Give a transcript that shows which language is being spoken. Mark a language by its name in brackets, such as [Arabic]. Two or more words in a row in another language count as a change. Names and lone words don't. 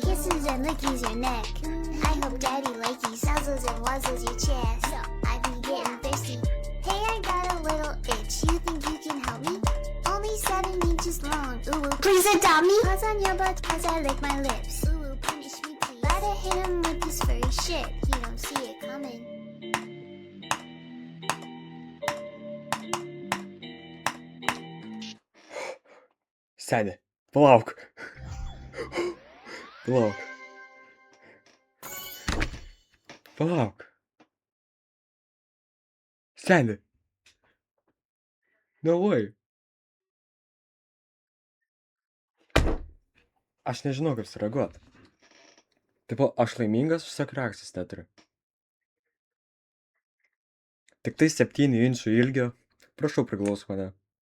[English] Kisses and lickies your neck. I hope daddy likey, nuzzles and wuzzles your chest. I be getting thirsty. Hey, I got a little itch, you think you can help me? Only 7 inches long, ooh, please adopt me. Paws on your butt as I lick my lips. Ooh, punish me please. Gotta hit him with this furry shit, he don't see it coming. [Russian] Сядь, плавка. Плавка. Плавка. Сядь. Давай. [Lithuanian] Aš nežinau, kaip sureaguot. Tipo, aš laimingas, tiesiog reakcijos neturiu. Tik tai 7 inčų ilgio. Prašau, priglaus mane.